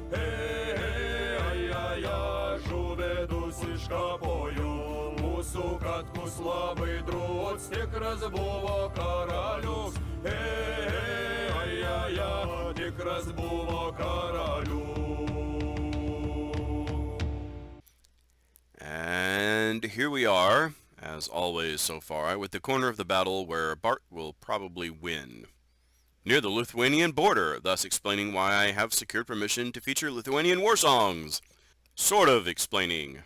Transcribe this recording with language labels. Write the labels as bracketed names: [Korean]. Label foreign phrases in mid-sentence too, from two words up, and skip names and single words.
[Lithuanian] Žuvidus iškapojom. Mūsų katkus labai drūts, tikras buvo karalius. Tikras buvo karalius. [English] And here we are, as always so far, with the corner of the battle where Barth will probably win. Near the Lithuanian border, thus explaining why I have secured permission to feature Lithuanian war songs. Sort of explaining.